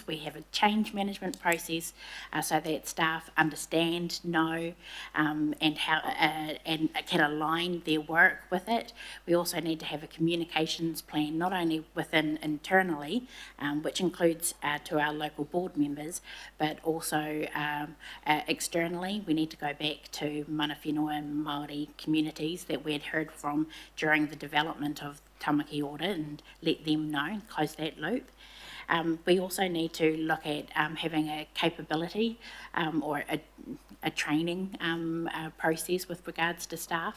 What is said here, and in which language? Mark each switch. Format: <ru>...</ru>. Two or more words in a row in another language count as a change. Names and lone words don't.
<en>We have a change management process so that staff understand, know, and how and can align their work with it. We also need to have a communications plan, not only within internally, which includes to our local board members, but also externally. We need to go back to</en> <mi>mana whenua</mi> <en>and Māori communities that we had heard from during the development of Tamaki Audit and let them know, close that loop. We also need to look at having a capability or a training process with regards to staff.</en>